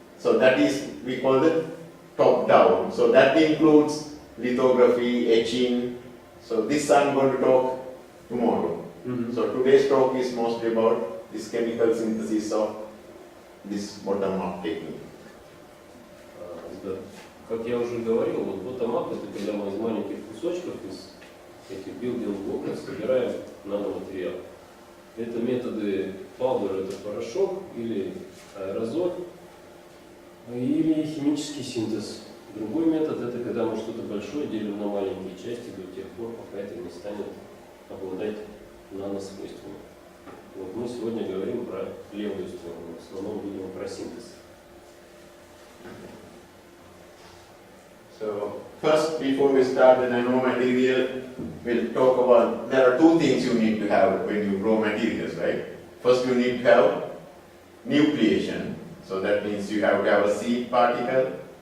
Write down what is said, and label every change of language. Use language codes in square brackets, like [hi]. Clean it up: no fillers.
[en] So that is, we call the top down. So that includes lithography, etching. So this I'm going to talk tomorrow. So today's talk is mostly about this chemical synthesis of this bottom-up technique. [ru] Да. Как я уже говорил, вот bottom-up — это когда мы из маленьких кусочков, из этих билдинг-блоков собираем наноматериал. Это методы powder, это порошок или аэрозоль, или химический синтез. Другой метод — это когда мы что-то большое делим на маленькие части до тех пор, пока это не станет обладать наносвойствами. Вот мы сегодня говорим про левую сторону, в основном, видимо, про синтез. [en] So first, before we start the nanomaterial, we'll talk about, there are two things you need to have when you grow materials, right? First, you need to have nucleation. So that means you have to have a seed particle.